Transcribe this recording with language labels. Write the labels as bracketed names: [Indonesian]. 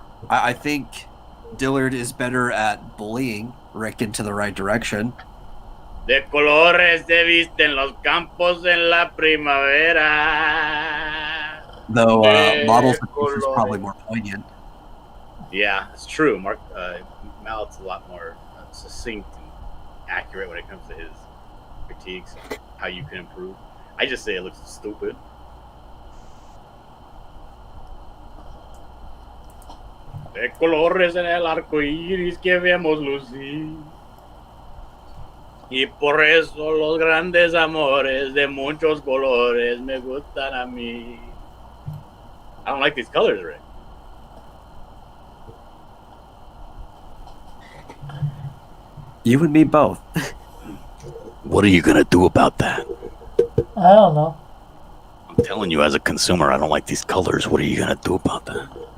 [English] I think Dillard is better at bullying Rick into the right direction. [Spanish] De colores se visten los campos en la primavera. [English] Though [Spanish] De [English] Models of Peace is probably [Spanish] colores. [English] more poignant. Yeah, it's true. Mallet's a lot more succinct and accurate when it comes to his critiques, how you can improve. I just say it looks stupid. [Spanish] De colores en el arco iris que vemos lucir. Y por eso los grandes amores de muchos colores me gustan a mí. [English] I don't like these colors, Rick. You and me both. What are you gonna do about that? I don't know. I'm telling you, as a consumer, I don't like these colors. What are you gonna do about that?